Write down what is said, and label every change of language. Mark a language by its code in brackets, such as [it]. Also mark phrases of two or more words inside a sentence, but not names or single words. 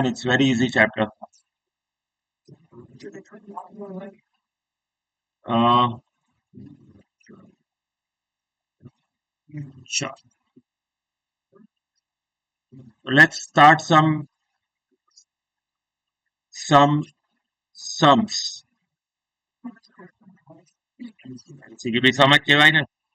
[en] It's very easy chapter. Sure. Let's start some sums. [hi] सीखी समझ [gu] કહેવાય ને.